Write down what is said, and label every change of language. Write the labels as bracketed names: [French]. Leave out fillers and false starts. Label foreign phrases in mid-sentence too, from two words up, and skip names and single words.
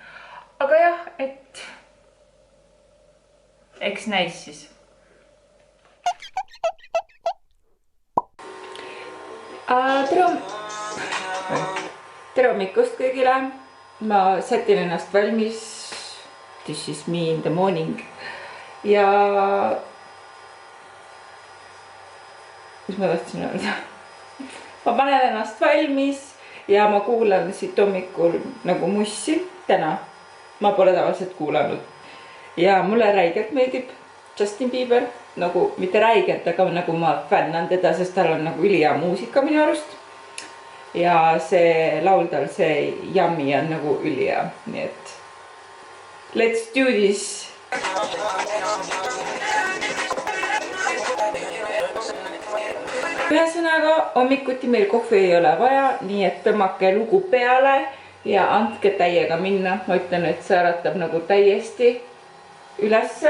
[Estonian] Aga jah, et eks näis siis. Tere hommikust kõigile. Ma sätin ennast valmis. [English] This is me in the morning. [Estonian] Ja mis ma tahtsin öelda? ma panen ennast valmis ja ma kuulan siit hommikul nagu mussi täna. Ma pole tavaliselt kuulanud. Ja mulle räigelt meeldib Justin Bieber. Nagu mitte räigelt, aga nagu ma fännan teda, sest tal on nagu ülihea muusika minu arust. Ja see laul tal, see Yummy on nagu ülihea. Nii et [English] let's do this! [Estonian] Ühesõnaga, hommikuti meil kohvi ei ole vaja, nii et tõmmake lugu peale ja andke täiega minna. Ma ütlen, et see äratab nagu täiesti ülesse.